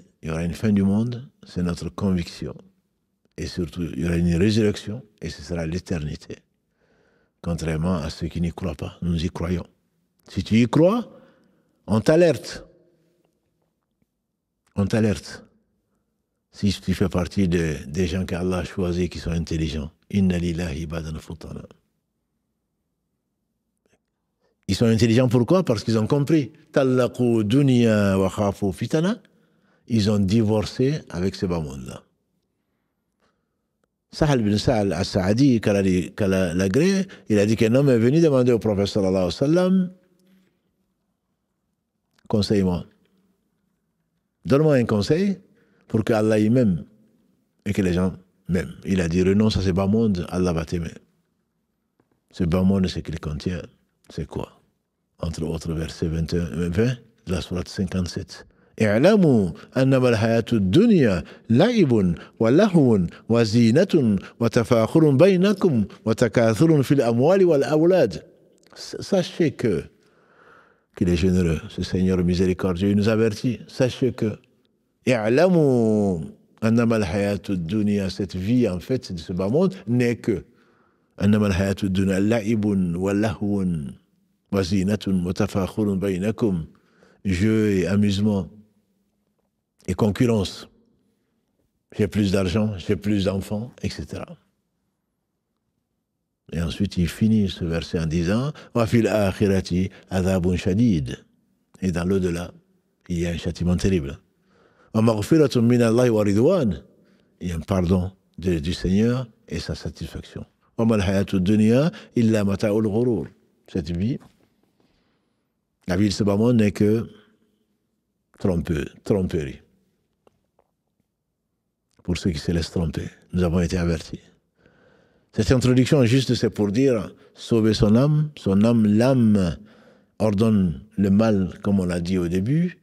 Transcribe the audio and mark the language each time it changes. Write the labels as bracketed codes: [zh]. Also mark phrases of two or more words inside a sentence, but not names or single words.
[fr] Il y aura une fin du monde, c'est notre conviction. Et surtout, il y aura une résurrection, et ce sera l'éternité. Contrairement à ceux qui n'y croient pas. Nous y croyons. Si tu y crois, on t'alerte. On t'alerte. Si tu fais partie des gens qu'Allah a choisis qui sont intelligents. [ar] إن لله عبادا فطنا. [fr] Ils sont intelligents pourquoi? Parce qu'ils ont compris. [ar] طلقوا الدنيا وخافوا الفتنا. [fr] Ils ont divorcé avec ce bas monde-là. Sahal bin Sa'al al-Sa'adi, qu'Allah l'agrée, il a dit qu'un homme est venu demander au prophète [ar] صلى الله عليه وسلم, [fr] conseille-moi. Donne-moi un conseil pour que Allah y m'aime et que les gens m'aiment. Il a dit renonce à ce bas monde, Allah va t'aimer. Ce bas monde et ce qu'il contient, c'est quoi? Entre autres versets 21 et 20 de la sourate 57. [ar] اعلموا أنما الحياة الدنيا لعب ولهو وزينة وتفاخر بينكم وتكاثر في الأموال والأولاد. [fr] Sachez qu'il est généreux, ce Seigneur miséricordieux, il nous avertit. Sachez que [ar] اعلموا أنما الحياة الدنيا, [fr] cette vie en fait de ce bas monde n'est que [ar] أنما الحياة الدنيا لعب ولهو وزينة وتفاخر بينكم, [fr] jeu et amusement et concurrence. J'ai plus d'argent, j'ai plus d'enfants, etc. Et ensuite, il finit ce verset en disant [ar] وفي الآخرة عذاب شديد. [fr] Et dans l'au-delà, il y a un châtiment terrible. [ar] ومغفرة من الله ورضوان. [fr] Il y a un pardon du Seigneur et sa satisfaction. [ar] وما الحياة الدنيا إلا متاع الغرور. [fr] Cette vie, la vie de ce bas monde n'est que tromperie. Pour ceux qui se laissent tromper, nous avons été avertis. Cette introduction, juste, c'est pour dire sauver son âme, l'âme ordonne le mal, comme on l'a dit au début.